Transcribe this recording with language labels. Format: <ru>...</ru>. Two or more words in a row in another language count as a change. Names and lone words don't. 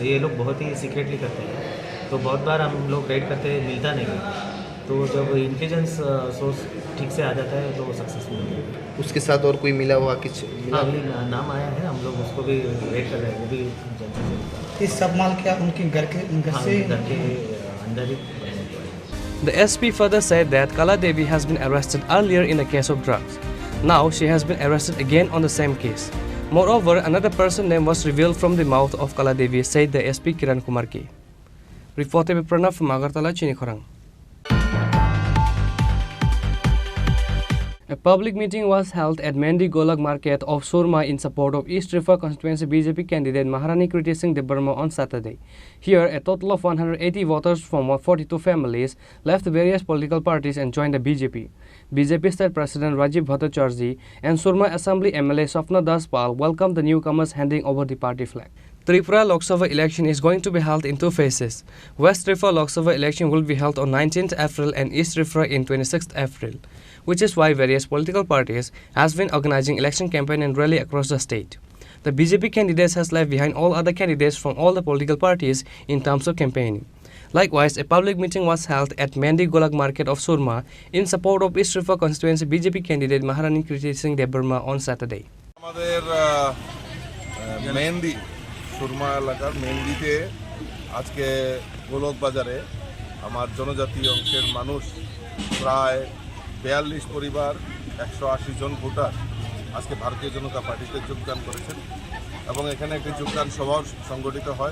<hi>ये लोग बहुत ही सीक्रेटली करते हैं, तो बहुत बार हम लोग रेड करते हैं मिलता नहीं है, तो जब</hi> <en>intelligence source</en> <hi>ठीक से आ जाता है तो सक्सेसफुल होता है। उसके साथ और कोई मिला हुआ कुछ? हाँ अभी नाम आया है, हम लोग उसको भी रेड कर रहे हैं, वो भी जनता से। इस सब माल क्या उनके घर के घर के अंदर ही।</hi> <en>The SP further said that Kala Devi has been arrested earlier in a case of drugs. Now she has been arrested again on the same case. Moreover, another person's name was revealed from the mouth of Kala Devi, said the SP Kiran Kumar Ki. Reported by Pranav from Agartala, Chinikhorang. A public meeting was held at Mendi Golak Market of Surma in support of East River constituency BJP candidate Maharani Kriti Singh Debarma on Saturday. Here, a total of 180 voters from 42 families left various political parties and joined the BJP. BJP State President Rajiv Bhattacharjee and Surma Assembly MLA Swapna Das Pal welcomed the newcomers handing over the party flag. Tripura Lok Sabha election is going to be held in 2 phases. West Tripura Lok Sabha election will be held on 19th April and East Tripura in 26th April, which is why various political parties has been organizing election campaign and rally across the state. The BJP candidates has left behind all other candidates from all the political parties in terms of campaigning. Likewise, a public meeting was held at Mendi Golak Market of Surma in support of East Tripura constituency BJP candidate Maharani Kriti Singh Debarma on Saturday.</en> <bn>মেহেন্দি সুরমা এলাকার মেহেন্দিতে আজকে গোলক বাজারে আমার জনজাতি অংশের মানুষ প্রায় 42 পরিবার 180 জন ভোটার আজকে ভারতীয় জনতা পার্টিতে যোগদান করেছেন এবং এখানে একটি যোগদান সভা সংগঠিত হয়।</bn>